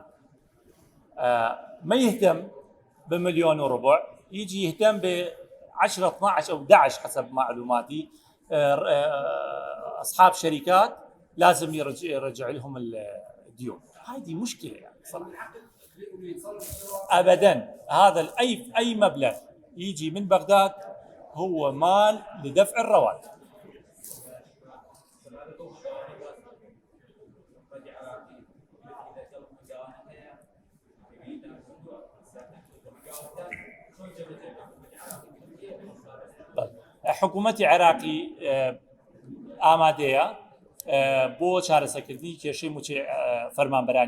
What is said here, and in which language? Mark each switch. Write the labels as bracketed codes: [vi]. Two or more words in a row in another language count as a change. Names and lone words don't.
[ar] ما يهتم ب1.25 مليون، يجي يهتم ب 10 12 او 11 حسب معلوماتي اصحاب شركات لازم يرجع لهم الديون. هذه مشكله يعني صراحه ابدا. هذا اي مبلغ يجي من بغداد هو مال لدفع الرواتب. [ckb] حکوومەتی عێراقی ئامادەیە بۆ چارەسەرکردنی کێشەی موچەی فەرمانبەرانی